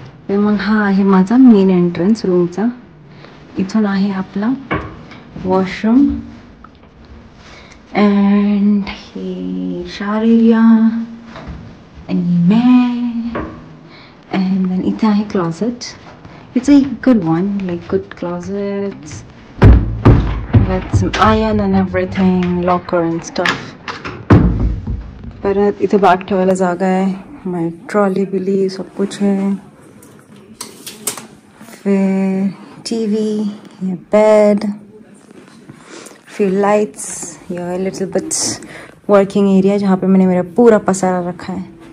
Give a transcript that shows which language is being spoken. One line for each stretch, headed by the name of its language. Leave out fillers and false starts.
Marathi: मग हा आहे माझा मेन एंट्रन्स रूमचा. इथून आहे आपला वॉशरूम, अँड हे शावर एरिया, आणि बेड, अँड देन इथे आहे closet.
English: It's a good one, like good closets with some iron and everything, locker and stuff.
Marathi: परत इथे बॅग ठेवायला जागा आहे, माय ट्रॉली बिली
Hindi: सब कुछ है. फिर टीवी, ये बेड, फिर लाइट्स, ये लिटिल बिट वर्किंग एरिया जहाँ पे मैंने मेरा पूरा पसारा रखा है.